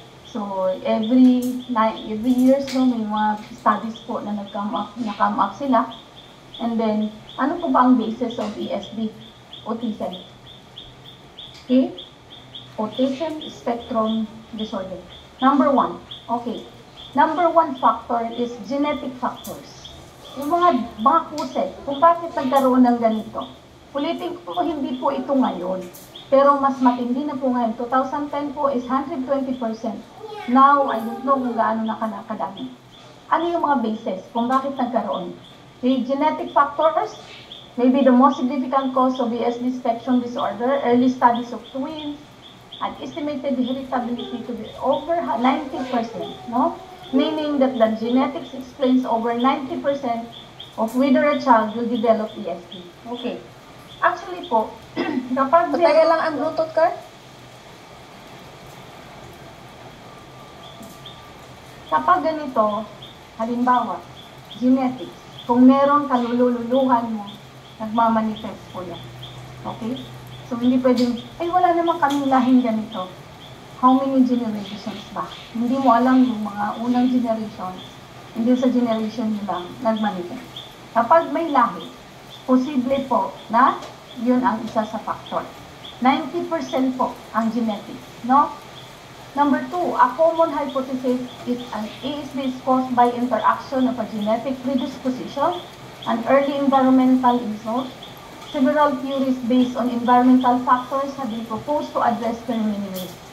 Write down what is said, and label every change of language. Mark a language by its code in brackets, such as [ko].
[tl] So, [en] every years, [tl] no, may mga studies po na nag-come up sila. [en] And then, [tl] ano po ba ang [en] basis of ESD? Autism. Okay? Autism spectrum disorder. Number 1. Okay. Number 1 factor is genetic factors. [tl] Yung mga causes, kung bakit nagkaroon ng ganito. Ulitin ko, hindi po ito ngayon. Pero mas matindi na po ngayon. [en] 2010 po is 120%. Now, I don't know [tl] kung gaano na kadami. Ano yung mga basis kung bakit nagkaroon? [en] The genetic factors, maybe the most significant cause of ESD spectrum disorder, early studies of twins, and estimated heritability to be over 90%, no? Meaning that the genetics explains over 90% of whether a child will develop ESD. Okay. [tl] Actually po, kapag... Patay lang ang Bluetooth card? Kapag ganito, halimbawa, genetics, kung meron kalululuhan mo, nagmamanifest po yan. Okay? So, hindi pwedeng, ay wala naman kaming lahing ganito. [en] How many generations ba? [tl] Hindi mo alam yung mga unang generations, hindi sa generation nyo lang nagmanifest. Kapag may lahi, posible po na yun ang isa sa factor. 90% po ang genetics, no? [en] Number 2, a common hypothesis is an ESD is caused by interaction of a genetic predisposition and early environmental insult. Several theories based on environmental factors have been proposed to address the remaining ways.